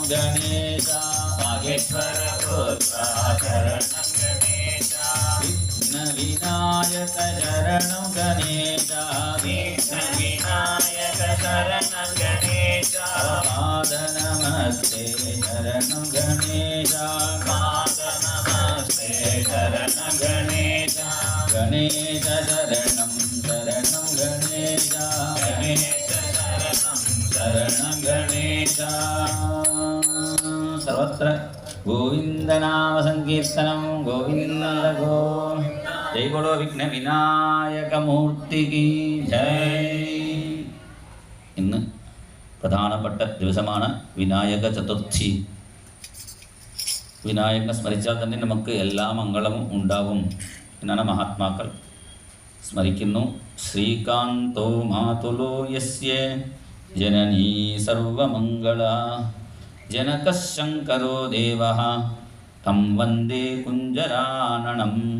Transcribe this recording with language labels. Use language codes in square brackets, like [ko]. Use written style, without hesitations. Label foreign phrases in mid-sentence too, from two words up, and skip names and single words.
[sa] गणेश महेश्वरपुत्रा शरणं गणेश विघ्नविनायक शरणं गणेश विघ्नविनायक शरणं गणेश पादनमस्ते शरणं गणेश पादनमस्ते शरणं गणेश गणेश शरणं शरणं गणेश गणेश शरणं शरणं गणेश सर्वत्र गोविंदनाम संकीर्तनं गोविंद [hi] गो जय बोलो विघ्न विनायक मूर्ति की जय. [ml] ഇന്ന് പ്രധാനപ്പെട്ട ദിവസമാണ് വിനായക ചതുർത്ഥി. വിനായകനെ സ്മരിച്ചാൽ തന്നെ നമുക്ക് എല്ലാ മംഗളവും ഉണ്ടാവും എന്നാണ് മഹാത്മാക്കൾ സ്മരിക്കുന്നു. [sa] ശ്രീകാന്തോ മാതുലോ യസ്യ ജനനീ സർവമംഗള ജനകശങ്കരോ ദേവഃ തം വന്ദേ കുഞ്ചരാനനം.